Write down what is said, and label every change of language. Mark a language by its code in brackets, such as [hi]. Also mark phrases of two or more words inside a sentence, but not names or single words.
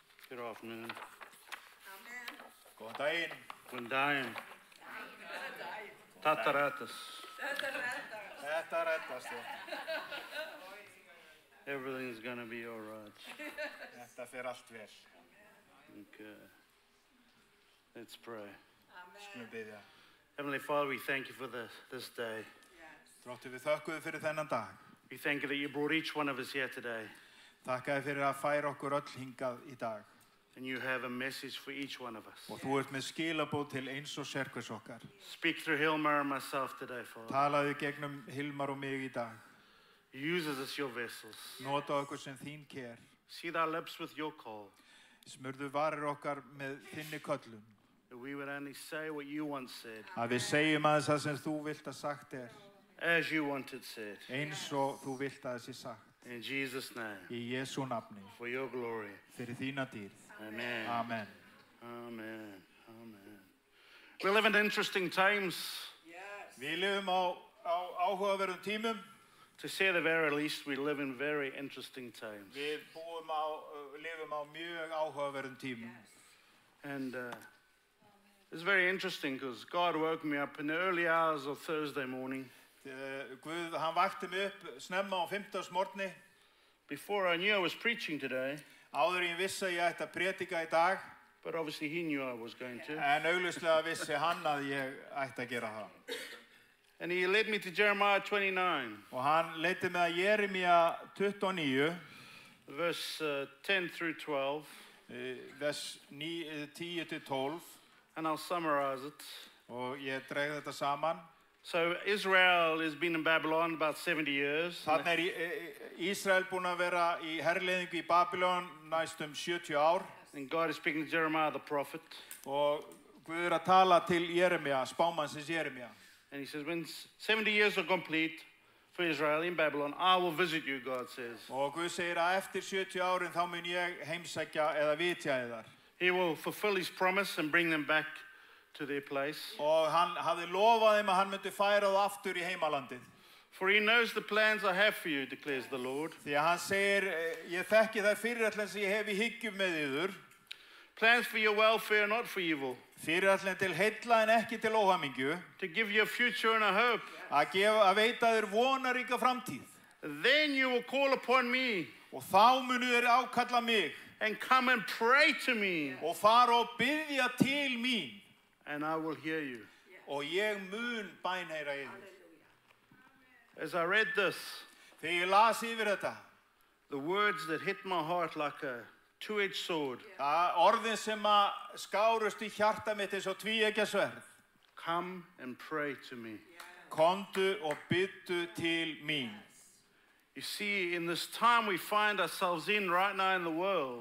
[en] Good afternoon. [is] Góðan daginn. Góðan daginn. Þetta reddast. Þetta reddast, já. [en] Everything's gonna be all right. [is] Þetta fer allt vel. [en] Okay. Let's pray. [is] Skulum biðja. [en] Heavenly Father, we thank you for this day. [is] Dróttur, við þökkum fyrir þennan dag. [en] We thank you that you brought each one of us here today. [is] Þakka þér fyrir að færa okkur öll hingað í dag. [en] And you have a message for each one of us. [is] Og þú ert með skilabóð til eins og sérhvers okkar. [en] Speak through Hilmar and myself today, Father. [is] Talaðu gegnum Hilmar og mig í dag. [en] Use us as your vessels. [is] Nota okkur sem þín ker. [en] Seed our lips with your call. [is] Smurðu varir okkar með þinni köllum. [en] That we would only say what you once said. [is] Að við segjum aðeins það sem þú vilt að sagt [en] As you wanted said. [is] Eins og þú vilt að þessi sagt. [en] In Jesus' name. [is] Í Jesú nafni. [en] For your glory. [is] Fyrir þína dýrð. [en] Amen. [is] Amen. Amen. Amen. [en] We live in interesting times. Yes. [is] Við lifum á áhugaverðum tímum. [en] To say the very least, we live in very interesting times. [is] Við lifum á mjög áhugaverðum tímum. [en] And it's very interesting because God woke me up in the early hours of Thursday morning. [is] Guð, hann vakti mig upp snemma á 5. [en] Before I knew I was preaching today. [is] Áður ég vissi að ég ætti að predika í dag. [en] But obviously he knew I was going to. [is] En augljóslega vissi hann að ég ætti að gera það. [en] And he led me to Jeremiah 29. [is] Og hann leiddi mig að Jeremía 29. [en] Verse 10 through 12. [is] Vers 10 til 12. [en] And I'll summarize it. [is] Og ég dreg þetta saman. [en] So Israel has been in Babylon about 70 years. [is] Þannig Ísrael búinn að vera í herleiðingu í Babylon næstum 70 ár. [en] And God is speaking to Jeremiah the prophet. [is] Og Guð að tala til Jeremía, spámannsins Jeremía. [en] And he says, when 70 years are complete for Israel in Babylon, I will visit you, God says. [is] Og Guð segir að eftir 70 árin þá mun ég heimsækja eða vitja þar. [en] He will fulfill his promise and bring them back to their place. [is] Og hann hafði lofað þeim að hann myndi færa þá aftur í heimalandið. [en] For he knows the plans I have for you, declares the Lord. [is] Því að hann segir, ég þekki þær fyrirætlanir sem ég hef í hyggjum með yður. [en] Plans for your welfare, not for evil. [is] Fyrirætlanir til heilla en ekki til óhamingju. [en] To give you a future and a hope. [is] Að veita þér vonaríka framtíð. [en] Then you will call upon me. [is] Og þá munu þér ákalla mig. [en] And come and pray to me. [is] Og fara og biðja til mín. [en] And I will hear you. [is] Og ég mun bænheyra yður. [en] As I read this, [is] þegar ég las yfir þetta, [en] the words that hit my heart like a two-edged sword. [is] Orðin sem að skárust í hjarta mitt eins og tvíeggja sverð. [en] Come and pray to me. [is] Komdu og biddu til mín. [en] You see, in this time we find ourselves in right now in the world,